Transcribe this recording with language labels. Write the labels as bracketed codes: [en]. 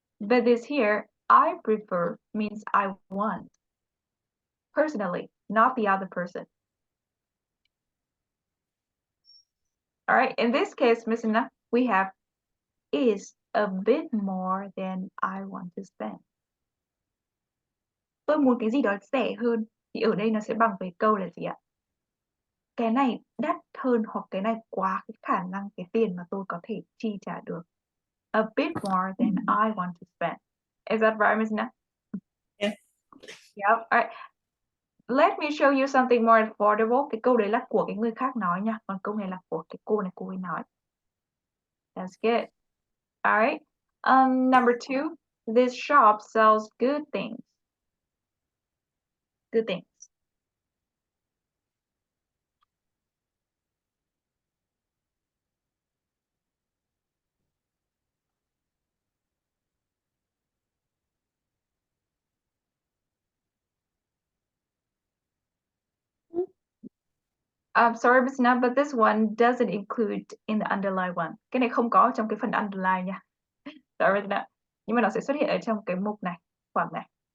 [en] But this here, I prefer means I want. Personally, not the other person. All right, in this case, Miss Na, we have is a bit more than I want to spend. [vi] Tôi muốn cái gì đó rẻ hơn, thì ở đây nó sẽ bằng với câu là gì ạ? Cái này đắt hơn hoặc cái này quá cái khả năng cái tiền mà tôi có thể chi trả được. [en] A bit more than I want to spend. Is that right, Miss Na? Yeah. Yep. All right. Let me show you something more affordable. [vi] Cái câu đấy là của cái người khác nói nha. Còn câu này là của cái cô này cô ấy nói. [en] That's good. All right. Number 2. This shop sells good things. Good things. I'm sorry, Miss Na, but this one doesn't include in the underline one. [vi] Cái này không có trong cái phần underline nha. [en] Sorry, Miss Na. [vi] Nhưng mà nó sẽ xuất hiện ở trong cái mục này, khoảng này.